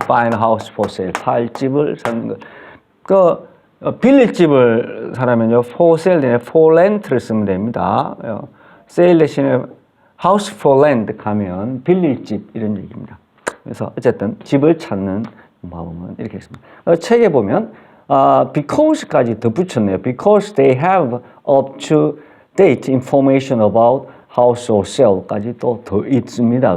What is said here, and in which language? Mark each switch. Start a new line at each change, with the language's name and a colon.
English: find a house for sale
Korean: 팔 집을 찾는 것. 빌릴 집을 사려면요 for sale 대신에 for rent를 쓰면 됩니다. sale 대신에
English: house for rent
Korean: 가면 빌릴 집 이런 얘기입니다. 그래서 어쨌든 집을 찾는 방법은 이렇게 했습니다. 책에 보면 because까지 더 붙였네요.
English: Because they have up-to-date information about house or sell까지
Korean: 또 더 있습니다.